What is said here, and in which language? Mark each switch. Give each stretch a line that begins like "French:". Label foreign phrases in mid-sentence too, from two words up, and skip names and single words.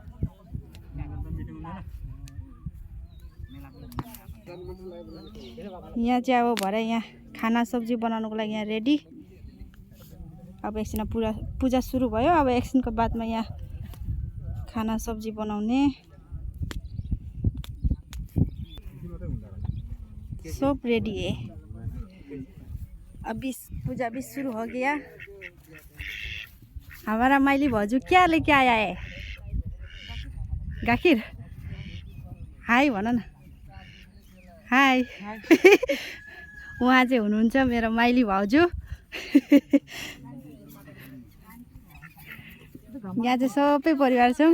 Nepali: यहाँ चाहिँ अब भरे यहाँ खाना सब्जी बनाउनुको लागि यहाँ रेडी। अब एकछिन पूजा सुरु भयो। अब एकछिनको बादमा यहाँ खाना सब्जी बनाउने।
Hindi: सब रेडी है। अभी पूजा भी शुरू हो गया। हमारा माइली भाउजू क्या लेके आया है?
Nepali: गाखिर। हाई भन न। हाई। उहाँ चाहिँ हुनुहुन्छ मेरो माइली भाउजू। यहाँ चाहिँ सबै परिवार छौँ।